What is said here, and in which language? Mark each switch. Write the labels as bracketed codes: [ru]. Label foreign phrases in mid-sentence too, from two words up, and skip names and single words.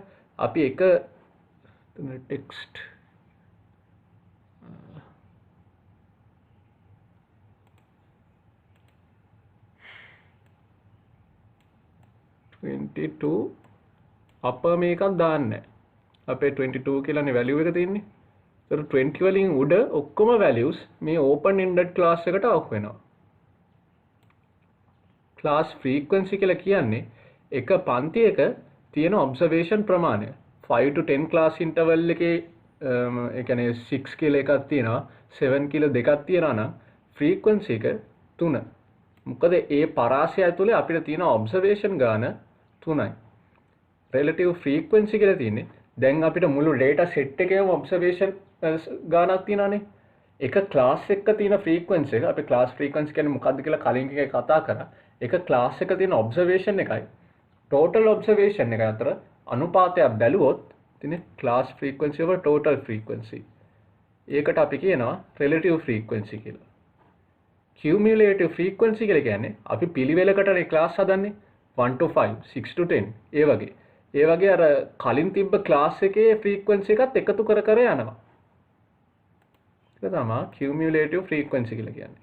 [si] අපි එක text 22 අප මේකක් දාන්නේ. අපේ 22 කියලානේ value එක තියෙන්නේ. ඒතර 20 වලින් උඩ ඔක්කොම values මේ [en] open ended class [si] එකට අවුක් වෙනවා. [en] class frequency [si] කියලා කියන්නේ එක පන්තියක තියෙන observation ප්‍රමාණය. [en] 5 to 10 class interval [si] එකේ ඒ කියන්නේ 6 කියලා එකක් තියෙනවා 7 කියලා දෙකක් තියෙනවා නම් frequency එක 3. මොකද ඒ පරාසය ඇතුලේ අපිට තියෙන observation ගාන 3යි. [en] relative frequency [si] කියලා තියෙන්නේ දැන් අපිට මුළු [en] data set [si] එකේම observation ගානක් තියෙනවානේ. එක class එකක තියෙන frequency එක අපි [en] class frequency [si] කියන්නේ මොකක්ද කියලා කලින් එකේ කතා කරා. එක class එකක තියෙන observation එකයි [en] total observation [si] එක අතර අනුපාතයක් බැලුවොත් තියෙන [en] class frequency over total frequency. [si] ඒකට අපි කියනවා [en] relative frequency [si] කියලා. [en] cumulative frequency [si] කියලා කියන්නේ අපි පිළිවෙලකටනේ class හදන්නේ [en] 1 to 5, 6 to 10 [si] ඒ වගේ. ඒ වගේ අර කලින් තිබ්බ class එකේ frequency එකත් එකතු කර කර යනවා. ඒක තමයි [en] cumulative frequency [si] කියලා කියන්නේ.